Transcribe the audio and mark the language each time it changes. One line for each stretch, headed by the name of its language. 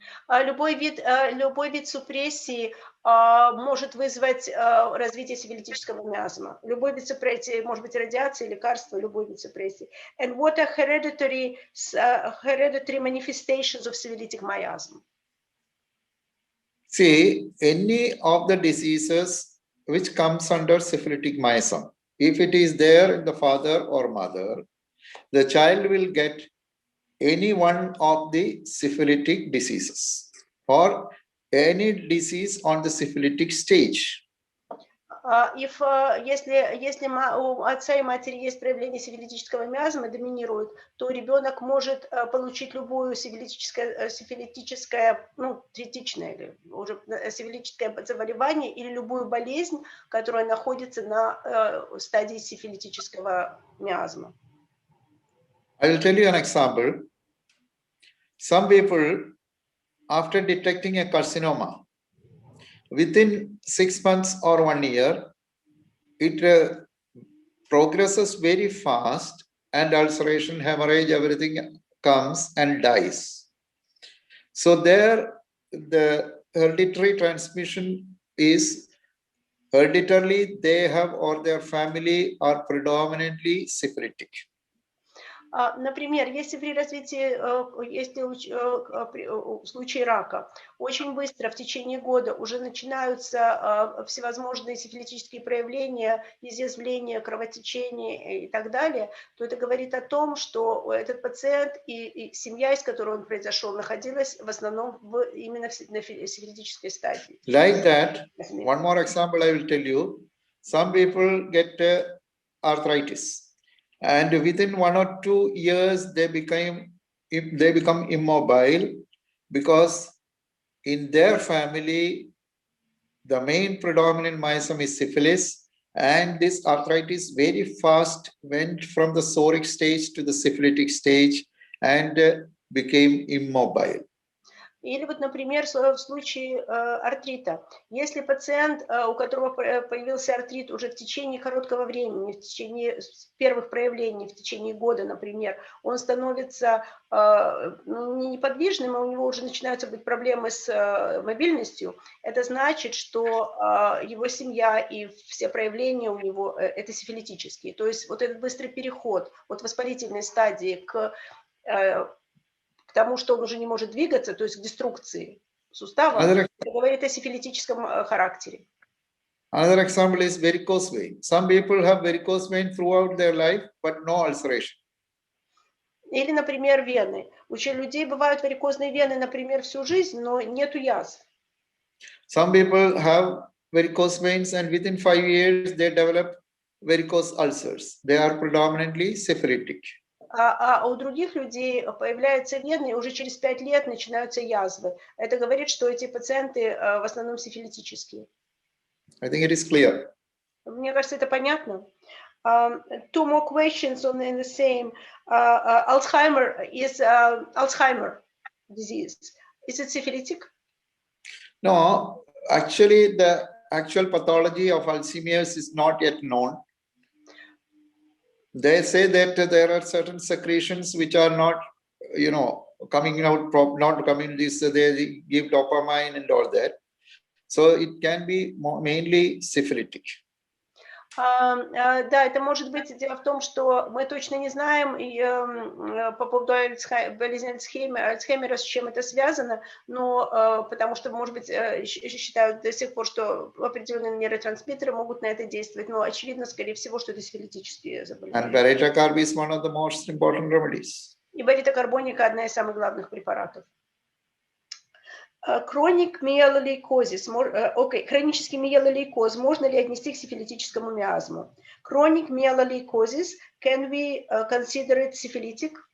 Russian: Любой вид супрессии может вызвать развитие сифилитического миазма. Любой вид супрессии, может быть радиация, лекарства, любой вид супрессии.
English: And what are hereditary manifestations of syphilitic miasm? See, any of the diseases which comes under syphilitic miasm, if it is there in the father or mother, the child will get any one of the syphilitic diseases or any disease on the syphilitic stage.
Russian: Если у отца и матери есть проявление сифилитического миазма, доминирует, то ребенок может получить любую сифилитическое, ну, третичное или уже сифилитическое заболевание или любую болезнь, которая находится на стадии сифилитического миазма.
English: I will tell you an example. Some people, after detecting a carcinoma, within 6 months or 1 year, it progresses very fast and ulceration, hemorrhage, everything comes and dies. So there, the hereditary transmission is hereditarily they have or their family are predominantly syphilitic.
Russian: Например, если при развитии, если в случае рака очень быстро в течение года уже начинаются всевозможные сифилитические проявления, изъязвления, кровотечения и так далее, то это говорит о том, что этот пациент и семья, из которой он произошел, находилась в основном именно на сифилитической стадии.
English: Like that, one more example I will tell you. Some people get arthritis. And within 1 or 2 years, they become immobile because in their family, the main predominant miasm is syphilis, and this arthritis very fast went from the psoric stage to the syphilitic stage and became immobile.
Russian: Или вот, например, в случае артрита. Если пациент, у которого появился артрит уже в течение короткого времени, в течение первых проявлений, в течение года, например, он становится неподвижным, и у него уже начинаются быть проблемы с мобильностью, это значит, что его семья и все проявления у него это сифилитические. То есть вот этот быстрый переход от воспалительной стадии к тому, что он уже не может двигаться, то есть к деструкции, сустава, это говорит о сифилитическом характере.
English: Another example is varicose vein. Some people have varicose vein throughout their life, but no ulceration.
Russian: Или, например, вены. У людей бывают варикозные вены, например, всю жизнь, но нету язв.
English: Some people have varicose veins and within 5 years they develop varicose ulcers. They are predominantly syphilitic.
Russian: А у других людей появляются вены, и уже через 5 лет начинаются язвы. Это говорит, что эти пациенты в основном сифилитические.
English: I think it is clear.
Russian: Мне кажется, это понятно.
English: Two more questions on the same. Alzheimer is Alzheimer disease. Is it syphilitic? No, actually the actual pathology of Alzheimer's is not yet known. They say that there are certain secretions which are not, coming out, not coming this, they give dopamine and all that. So it can be mainly syphilitic.
Russian: Да, это может быть. Дело в том, что мы точно не знаем по поводу болезни Альцгеймера, с чем это связано, но потому что, может быть, считают до сих пор, что определенные нейротрансмиттеры могут на это действовать, но очевидно, скорее всего, что это сифилитические заболевания.
English: And beta-carb is one of the most important remedies.
Russian: И бета-карбоника одна из самых главных препаратов.
English: Chronic myeloleucosis.
Russian: Окей, хронический миелолейкоз можно ли отнести к сифилитическому миазму?
English: Chronic myeloleucosis, can we consider it syphilitic?